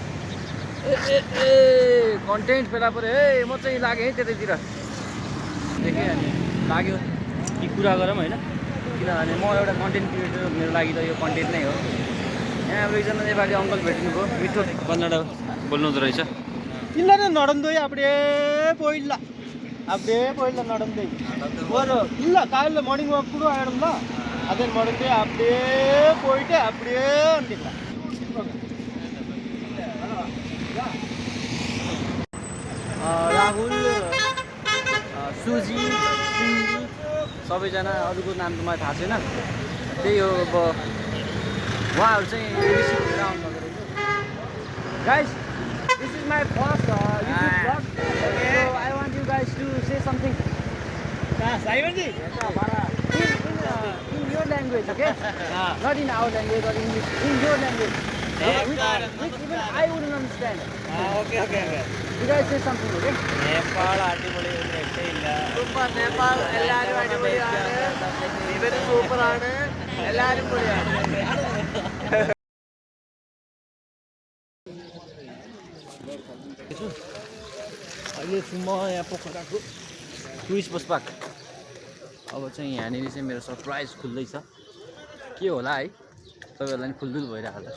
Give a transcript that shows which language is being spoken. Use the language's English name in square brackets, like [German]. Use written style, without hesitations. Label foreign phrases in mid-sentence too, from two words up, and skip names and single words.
[Nepali] ए कन्टेन्ट फेला पऱ्यो है। म चाहिँ लागेँ है त्यतैतिर, देखेँ अनि लाग्यो कि कुरा गरौँ होइन, किनभने म एउटा [English] content creator, [Nepali] मेरो लागि त यो कन्टेन्ट नै हो। यहाँ हाम्रो एकजना नेपाली अङ्कल भेट्नुभयो, मिठो कन्नड बोल्नुहुँदो रहेछ। [Tamil] இல்ல நடந்தோய் அப்டே போயிடல அப்படியே போயிடல நடந்து ஒரு இல்ல காலையில [English] morning walk [Tamil] கூட ஆயிடும்ல அதே நடந்து அப்படியே போயிட்டு அப்படியே வந்துடலாம் [Nepali] राहुल, सुजी, सिन्जी सबैजना, अरूको नाम त मलाई थाहा छैन। त्यही हो, अब उहाँहरू चाहिँ रिसिभ हुँदै आउनुभएको रहेछ। गाइस, [English] this is my first YouTube vlog, so I want you guys to say something. [Nepali] साइमन जी [English] In your language, okay? Not in our language or English, in your language. Which even I wouldn't understand. okay okay okay You guys say something, okay? [Malayalam] നേപ്പാൾ അടിപൊളി ഒരു രക്ഷയില്ല Super Nepal, എല്ലാവരും അടിപൊളിയാണ്. ഇവര് സൂപ്പറാണ്. [Nepali] अहिले छु म यहाँ पोखराको [English] tourist bus park. [Nepali] अब चाहिँ यहाँनिर चाहिँ मेरो सरप्राइज खुल्दैछ, के होला है, तपाईँहरूलाई नि खुलदुल भइरहेको होला।